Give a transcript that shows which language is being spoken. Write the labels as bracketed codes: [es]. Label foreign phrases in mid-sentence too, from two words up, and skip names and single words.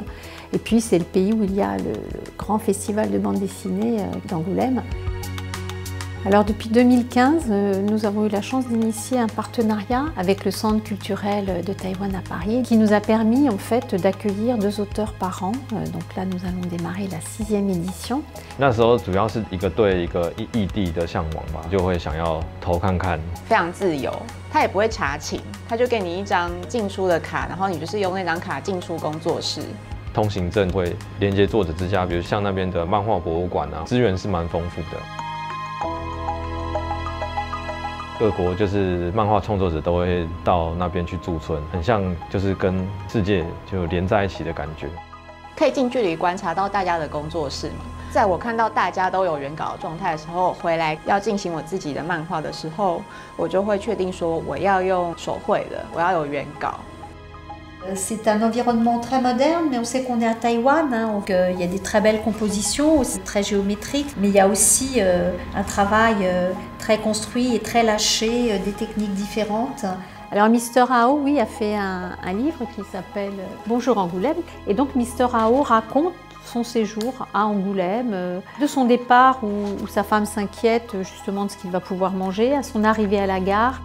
[fr] Et puis c'est le pays où il y a le grand festival de bande dessinée d'Angoulême. Alors depuis 2015, nous avons eu la chance d'initier un partenariat avec le Centre culturel de Taïwan à Paris qui nous a permis en fait d'accueillir 2 auteurs par an. Donc là, nous allons démarrer la 6e édition. [zh] 那时候主要是一个对一个异地的向往吧，就会想要偷看看。非常自由，他也不会查寝，他就给你一张进出的卡，然后你就是用那张卡进出工作室。通行证会连接作者之家，比如像那边的漫画博物馆啊，资源是蛮丰富的。各国就是漫画创作者都会到那边去驻村，很像就是跟世界就连在一起的感觉。可以近距离观察到大家的工作室嘛，在我看到大家都有原稿的状态的时候，回来要进行我自己的漫画的时候，我就会确定说我要用手绘的，我要有原稿。 [fr] C'est un environnement très moderne, mais on sait qu'on est à Taïwan, donc il y a des très belles compositions, aussi très géométriques, mais il y a aussi un travail très construit et très lâché, des techniques différentes. Alors Mister Ao, oui, a fait un livre qui s'appelle Bonjour Angoulême, et donc Mister Ao raconte son séjour à Angoulême, de son départ où sa femme s'inquiète justement de ce qu'il va pouvoir manger, à son arrivée à la gare.